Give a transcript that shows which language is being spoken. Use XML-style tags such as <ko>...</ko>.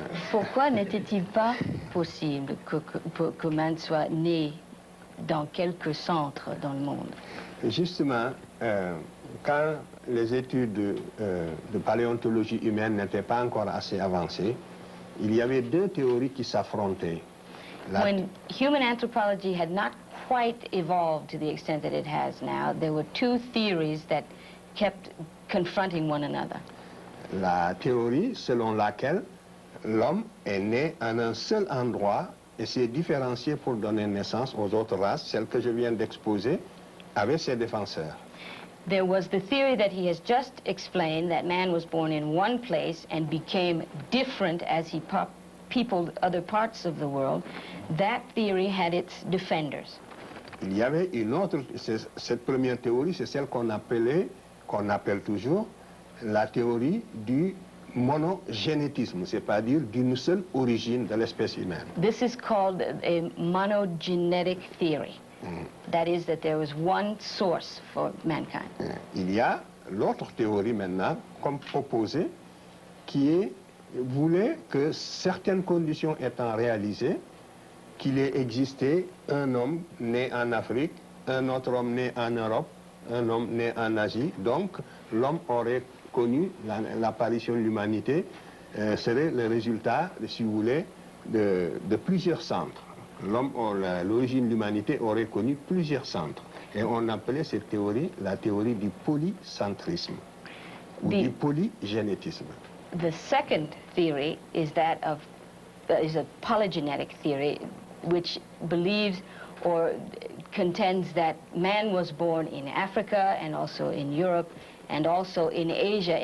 <fr>Pourquoi n'était-il pas possible que man soit né dans quelques centres dans le monde? Justement, quand les études de paléontologie humaine n'étaient pas encore assez avancées, il y avait 2 théories qui s'affrontaient.</fr> <en>When human anthropology had not quite evolved to the extent that it has now, there were 2 theories that kept confronting one another.</en> <fr>La théorie selon laquelle l'homme est né en un seul endroit et s'est différencié pour donner naissance aux autres races, celle que je viens d'exposer, avec ses défenseurs.</fr> <en>There was the theory that he has just explained, that man was born in one place and became different as he peopled other parts of the world. That theory had its defenders.</en> <fr>Il y avait une autre, cette première théorie, c'est celle qu'on appelle toujours la théorie du monogénétisme, c'est-à-dire d'une seule origine de l'espèce humaine.</fr> <en>This is called a monogenetic theory. That is, that there was one source for mankind.</en> <fr>Il y a l'autre théorie maintenant, comme proposée, qui voulait que certaines conditions étant réalisées, qu'il ait existé un homme né en Afrique, un autre homme né en Europe, un homme né en Asie. Donc, l'homme aurait connu l'apparition de l'humanité, serait le résultat, si vous voulez, de plusieurs centres. L'homme, l'origine de l'humanité aurait connu plusieurs centres. Et on appelait cette théorie la théorie du polycentrisme, ou du polygénétisme.</fr> <en>The second theory is that of is a polygenetic theory, which believes or contends that man was born in Africa and also in Europe and also in Asia.</en>